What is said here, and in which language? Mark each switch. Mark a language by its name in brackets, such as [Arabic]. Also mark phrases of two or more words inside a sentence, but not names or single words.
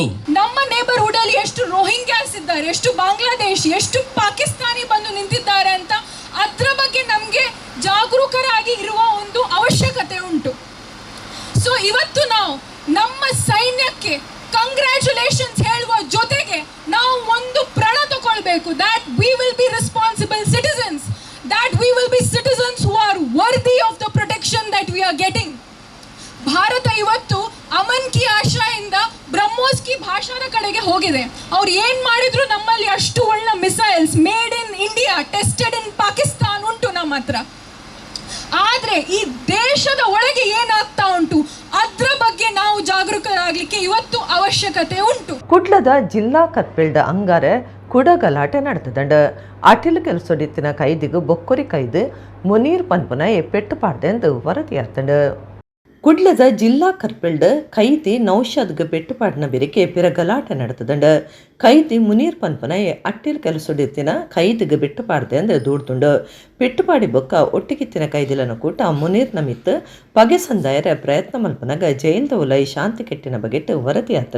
[Kannada] ನಮ್ಮ ನೇಬರ್ಹುಡ್ ಅಲ್ಲಿ ಎಷ್ಟು ರೋಹಿಂಗ್ಯಾಸ್ ಇದ್ದಾರೆ, ಎಷ್ಟು ಬಾಂಗ್ಲಾದೇಶಿ, ಎಷ್ಟು ಪಾಕಿಸ್ತಾನಿ ಬಂದು ಜಾಗರೂಕರಾಗಿ ಇರುವ ಒಂದು ಅವಶ್ಯಕತೆ ಉಂಟು. ಸೊ ಇವತ್ತು ನಾವು ನಮ್ಮ ಸೈನ್ಯಕ್ಕೆ ಕಂಗ್ರ್ಯಾಚುಲೇಷನ್ಸ್ ಹೇಳುವ ಜೊತೆಗೆ ನಾವು ಒಂದು ಪ್ರಣ ತಗೊಳ್ಬೇಕು, [English] that we will be responsible citizens, that we will be citizens who are worthy of the protection that we are getting. [Kannada] ಭಾರತ ಇವತ್ತು ಅಮನ್ ಕಿ ಆಶಾಯಿಂದ [Hindi] ब्रह्मोस की भाषा [Kannada] ಕಡೆಗೆ ಹೋಗಿದೆ. ಅವ್ರು ಏನ್ ಮಾಡಿದ್ರು ನಮ್ಮಲ್ಲಿ ಅಷ್ಟು ಒಳ್ಳೆ ಮಿಸೈಲ್ಸ್ [English] made in India, tested in Pakistan [Kannada] ಉಂಟು ನಮ್ಮ ಹತ್ರ. ಆದ್ರೆ ಈ ದೇಶದ ಒಳಗೆ ಏನಾಗ್ತಾ ಉಂಟು ಅದ್ರ ಬಗ್ಗೆ ನಾವು ಜಾಗರೂಕರಾಗಲಿಕ್ಕೆ ಇವತ್ತು ಅವಶ್ಯಕತೆ ಉಂಟು. [Tulu] ಕುಡ್ಲದ ಜಿಲ್ಲಾ ಕತ್ಪಿಲ್ಡ ಅಂಗಾರೆ ಕುಡ ಗಲಾಟೆ ನಡೆತದಂಡ ಅಟಿಲ್ ಕೆಲಸೊಡಿತ್ತಿನ ಕೈದಿಗೂ ಬೊಕ್ಕೊರಿ ಕೈದು ಮುನೀರ್ ಪನ್ಪುನಯೆ ಪೆಟ್ಟು ಪಾಡ್ದೆಂದು ವರದಿಯಾತಂಡ. ಕುಡ್ಲದ ಜಿಲ್ಲಾ ಕರ್ಪಿಲ್ಡ ಕೈದಿ ನೌಷಾದ್ಗೆ ಪೆಟ್ಟುಪಾಡಿನ ಬೆರಿಕೆ ಪಿರ ಗಲಾಟೆ ನಡೆತದಂಡ ಕೈದಿ ಮುನೀರ್ ಪನ್ಪನಯೆ ಅಟ್ಟಿಲ್ ಕೆಲಸೊಡಿತ್ತಿನ ಕೈದಿಗೆ ಬೆಟ್ಟುಪಾಡ್ದೆ ಅಂದ್ರೆ ದೂಡ್ದುಂಡು ಪೆಟ್ಟುಪಾಡಿ ಬೊಕ್ಕ ಒಟ್ಟಿಗಿತ್ತಿನ ಕೈದಿಲನ ಕೂಟ ಮುನೀರ್ನ ಮಿತ್ತು ಪಗೆ ಸಂದಾಯರ ಪ್ರಯತ್ನ ಮಲ್ಪನಾಗ ಜೈಲ್ದ ಉಲೈ ಶಾಂತಿ ಕೆಟ್ಟಿನ ಬಗೆಟ್ಟು ವರದಿಯಾತಂಡ.